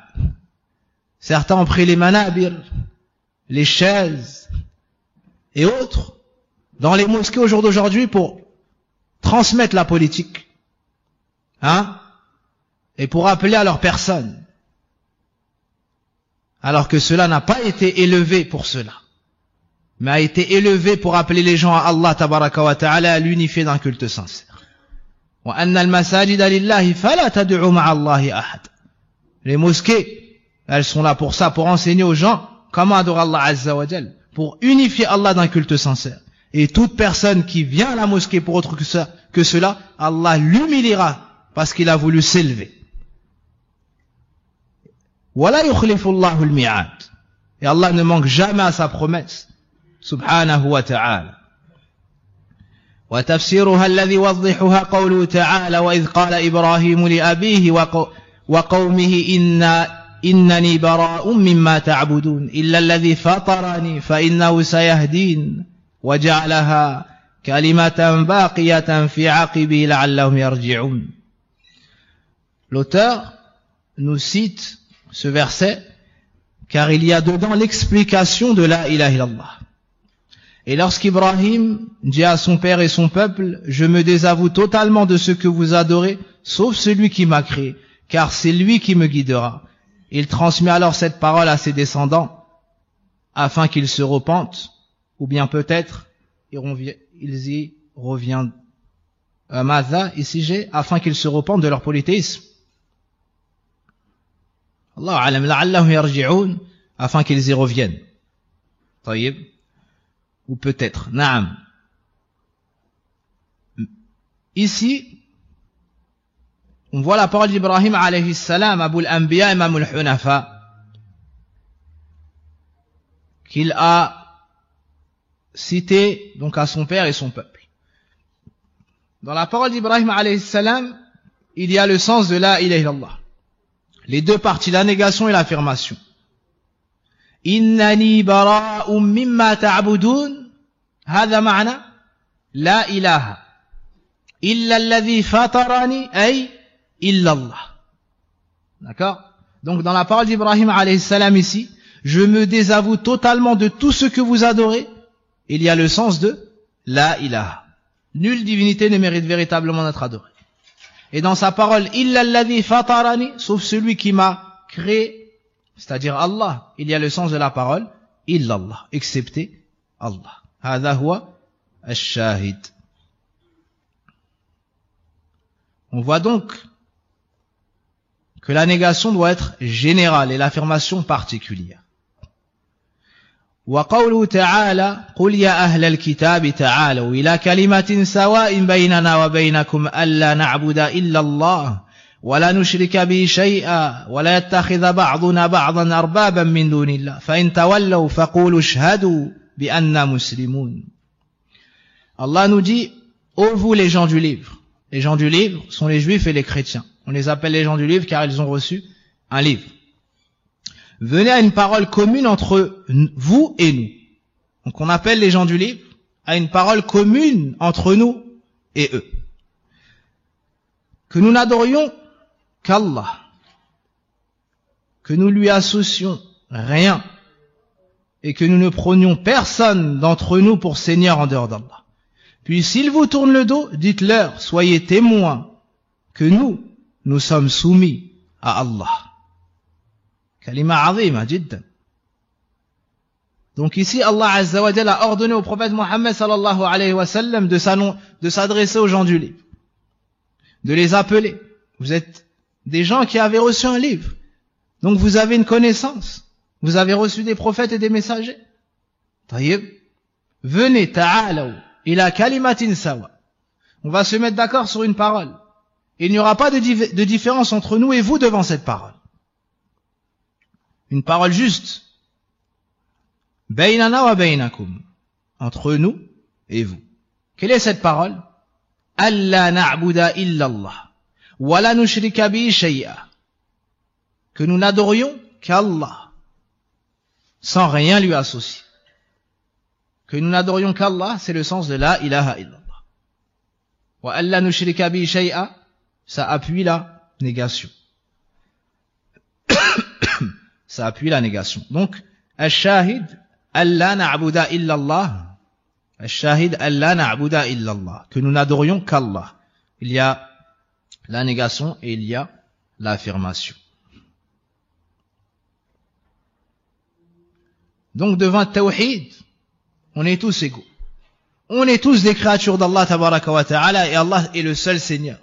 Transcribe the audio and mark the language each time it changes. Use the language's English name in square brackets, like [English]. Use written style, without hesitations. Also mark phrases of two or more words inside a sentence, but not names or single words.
[French] Certains ont pris les manabir, les chaises et autres dans les mosquées au jour d'aujourd'hui pour transmettre la politique, hein, et pour appeler à leur personne, alors que cela n'a pas été élevé pour cela, mais a été élevé pour appeler les gens à [Arabic] الله تبارك وتعالى, [French] à l'unifier d'un culte sincère. [Arabic] وأن المساجد لله فلا تدعوا مع الله أحدا. [French] Les mosquées, elles sont là pour ça, pour enseigner aux gens comment adorer [Arabic] الله عز وجل, [French] pour unifier Allah d'un culte sincère. Et toute personne qui vient à la mosquée pour autre que cela, Allah l'humiliera parce qu'il a voulu s'élever. [Arabic] ولا يخلف الله الميعاد. [French] Et Allah ne manque jamais à sa promesse, [Arabic] سبحانه وتعالى. وتفسيرها الذي يوضحها قوله تعالى وإذ قال إبراهيم لأبيه وقومه إنني براء مما تعبدون إلا الذي فطرني فإنه سيهدين وجعلها كلمة باقية في عقبه لعلهم يرجعون. [French] L'auteur nous cite ce verset car il y a dedans l'explication de [Arabic] لا إله إلا الله. [French] Et lorsqu'Ibrahim dit à son père et son peuple, je me désavoue totalement de ce que vous adorez, sauf celui qui m'a créé, car c'est lui qui me guidera. Il transmet alors cette parole à ses descendants, afin qu'ils se repentent, ou bien peut-être, ils y reviennent, afin qu'ils se repentent de leur polythéisme. [Arabic] الله أعلم، لعلهم يرجعون, [French] afin qu'ils y reviennent. Taïb. Ou peut-être, naam. Ici, on voit la parole d'Ibrahim [Arabic] عليه السلام، أبو الأنبياء، إمام الحنفاء, [French] qu'il a cité donc à son père et son peuple. Dans la parole d'Ibrahim [Arabic] عليه السلام, [French] il y a le sens de [Arabic] لا إله إلا الله. [French] Les deux parties, la négation et l'affirmation. [Arabic] إنني براء مما تعبدون هذا معنى لا إله إلا الذي فطرني أي إلا الله. [French] D'accord? Donc dans la parole d'Ibrahim [Arabic] عليه السلام [French] ici, je me désavoue totalement de tout ce que vous adorez. Il y a le sens de [Arabic] لا إله. [French] Nulle divinité ne mérite véritablement d'être adorée. Et dans sa parole [Arabic] إلا الذي فطرني, [French] sauf celui qui m'a créé, c'est-à-dire Allah, il y a le sens de la parole illallah, excepté Allah. [Arabic] هذا هو الشاهد. [French] On voit donc que la négation doit être générale et l'affirmation particulière. [Arabic] وقوله تعالى قل يا أهل الكتاب تعالوا إلى كلمة سواء بيننا وبينكم ألا نعبد إلا الله ولا نشرك به شيئا ولا يتخذ بعضنا بعضا أربابا من دون الله فإن تولوا فقولوا اشهدوا بأننا مسلمون. [French] Allah nous dit, ô vous les gens du livre. Les gens du livre sont les juifs et les chrétiens. On les appelle les gens du livre car ils ont reçu un livre. Venez à une parole commune entre vous et nous. Donc on appelle les gens du livre à une parole commune entre nous et eux. Que nous n'adorions qu'Allah. Que nous lui associons rien. Et que nous ne prenions personne d'entre nous pour Seigneur en dehors d'Allah. Puis s'ils vous tournent le dos, dites-leur, soyez témoins que nous sommes soumis à Allah. [Arabic] كلمة عظيمة جدا. [French] Donc ici, [Arabic] الله عز وجل [French] a ordonné au prophète Mohammed [Arabic] صلى الله عليه وسلم [French] de s'adresser aux gens du livre, de les appeler. Vous êtes des gens qui avaient reçu un livre, donc vous avez une connaissance, vous avez reçu des prophètes et des messagers. Taïb, venez, [Arabic] تعالوا، إلى كلمة سواء. [French] On va se mettre d'accord sur une parole. Il n'y aura pas de différence entre nous et vous devant cette parole. Une parole juste. [Arabic] بيننا وبينكم. [French] Entre nous et vous. Quelle est cette parole? [Arabic] ألا نعبد إلا الله. ولا نشرك به شيئا. [French] Que nous n'adorions qu'Allah. Sans rien lui associer. Que nous n'adorions qu'Allah, c'est le sens de [Arabic] لا إله إلا الله. وألا نشرك به شيئا. [French] Ça appuie la négation. Ça appuie la négation. Donc, [Arabic] الشاهد، ألا نعبد إلا الله. الشاهد، ألا نعبد إلا الله. [French] Que nous n'adorions qu'Allah. Il y a la négation et il y a l'affirmation. Donc, devant le tawhid, on est tous égaux. On est tous des créatures d' [Arabic] الله تبارك وتعالى [French] et Allah est le seul Seigneur.